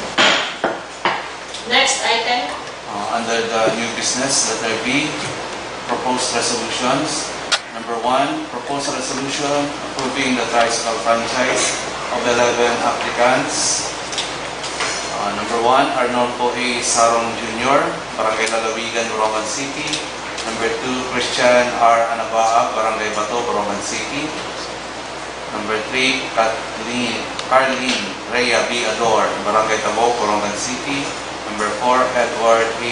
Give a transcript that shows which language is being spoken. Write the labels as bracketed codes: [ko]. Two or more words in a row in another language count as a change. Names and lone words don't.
[en] Next item. Under the new business, letter B, proposed resolutions. Number 1, proposed resolution approving the tricycle franchise of 11 applicants. Number 1, Arnold A. Sarong Jr., Barangay Lalawigan, Borongan City. Number 2, Christian R. Anabaa, Barangay Bato, Borongan City. Number 3, Carlene Rhea B. Ador, Barangay Tabok, Borongan City. Number 4, Edward A.